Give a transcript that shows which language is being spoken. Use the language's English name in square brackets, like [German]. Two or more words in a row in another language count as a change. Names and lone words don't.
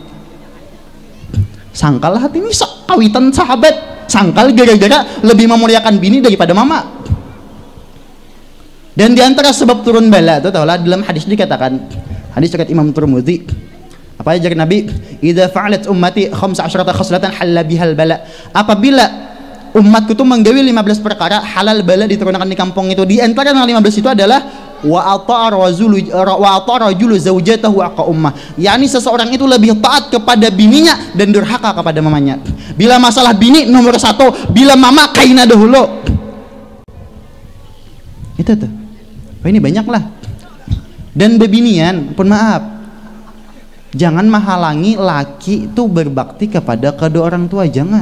[Banjar] Sangkal hati ini kawitan sahabat, sangkal gara-gara lebih memuliakan bini daripada mama. [Indonesian] Dan diantara sebab turun bala itu tahulah dalam hadis dikatakan, hadis riwayat Imam Tirmidzi, apa ajar Nabi, [Arabic] إذا فعلت أمتي 15 خصلة حل بها البلاء. [Indonesian] Apabila umatku itu menggawi 15 perkara halal bala diturunkan di kampung itu, di antara yang 15 itu adalah [Arabic] وأطاع الرجل زوجته وعق أمه, [Indonesian] yakni seseorang itu lebih taat kepada bininya dan durhaka kepada mamanya. [Banjar] Bila masalah bini nomor 1, bila mama kaina dahulu. Itu tuh. Oh, ini banyak lah. Dan bebinian, pun maaf, jangan menghalangi laki itu berbakti kepada kedua orang tua, jangan.